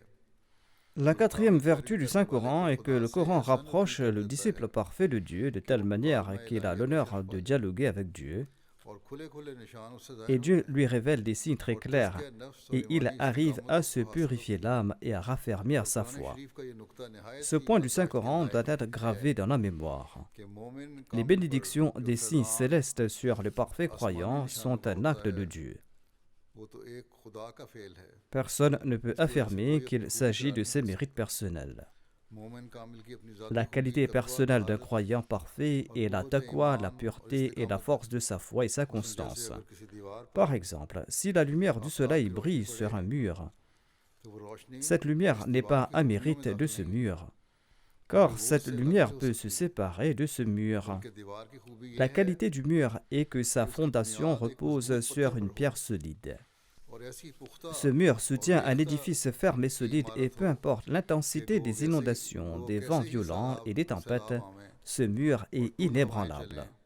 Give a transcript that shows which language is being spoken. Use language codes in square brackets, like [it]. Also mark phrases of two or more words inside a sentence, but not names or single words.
[fr] La [ur] कि [fr] quatrième [ur] कुरान [fr] vertu [ur] जारी [fr] du [ur] کرنے والے [fr] Saint-Coran [ur] को [fr] est que [ur] खुदा [fr] le [ur] से [fr] Coran [ur] ایسا نزدیک [fr] rapproche [ur] कर [fr] le [ur] دیتا ہے [fr] disciple parfait de Dieu de [ur] कि [fr] telle [ur] वो [fr] manière [ur] मुकालमा [fr] qu'il a [ur] الٰہی کو [fr] l'honneur [ur] चख [fr] de [ur] पाए [fr] dialoguer avec Dieu [ur] اور کھلے کھلے نشان اس سے [fr] et [ur] जाहिर [fr] Dieu [ur] ہوتے ہیں [fr] lui révèle des signes très [ur] और [fr] clairs [ur] تزکیہ نفس اور [fr] et il [ur] ईमानी [fr] arrive [ur] इस्तिकामत [fr] à [ur] उसको [fr] se [ur] हासिल [fr] purifier [ur] ہوتی ہے [fr] l'âme et à raffermir [ur] और [fr] sa [ur] कुरान [fr] foi. [ur] شریف کا یہ نکتہ نہایت [fr] Ce [ur] ही [fr] point du [ur] یاد رکھنے [fr] Saint-Coran doit [ur] लायक [fr] être [ur] है [fr] gravé dans la mémoire. [ur] کہ مومن [fr] Les [ur] کامل پر [fr] bénédictions [ur] जो [fr] des signes [ur] फैज़ान [fr] célestes sur le parfait [ur] आसमानी [fr] croyant [ur] निशानों [fr] sont [ur] का [fr] un [ur] होता [fr] acte de [ur] है [fr] Dieu. [ur] وہ تو ایک خدا کا فعل ہے [fr] Personne ne peut [ur] اس کی وجہ سے [fr] affirmer [ur] کوئی اپنی [fr] qu'il [ur] खूबी [fr] s'agit [ur] बयान [fr] de [ur] नहीं [fr] ses [ur] कर [fr] mérites [ur] सकता [fr] personnels. [ur] مومن کامل کی اپنی ذاتی [fr] La [ur] खूबी [fr] qualité [ur] तकवा [fr] personnelle d'un [ur] महारत [fr] croyant parfait [ur] और [fr] est la [ur] कुव्वत [fr] taqwa, la [ur] ایمان اور [fr] pureté et la [ur] استقامت ہے [fr] force de sa foi et sa [ur] مثلاً جیسے [fr] constance. [ur] اگر کسی دیوار پر [fr] Par exemple, si la lumière du [ur] आफ्ताब [fr] soleil [ur] کی روشنی [fr] brille [ur] पड़े [fr] sur un mur, [ur] تو وہ روشنی [fr] cette lumière [ur] इस [fr] n'est [ur] दीवार [fr] pas [ur] की [fr] un [ur] خوبیوں میں [fr] mérite de [ur] दाखिल [fr] ce [ur] نہیں ہوتی [fr] mur. car cette lumière peut se séparer de ce mur. La qualité du mur est que sa fondation repose sur une pierre solide. Ce mur soutient un édifice ferme et solide et peu importe l'intensité des inondations, des vents violents et des tempêtes, ce mur est inébranlable.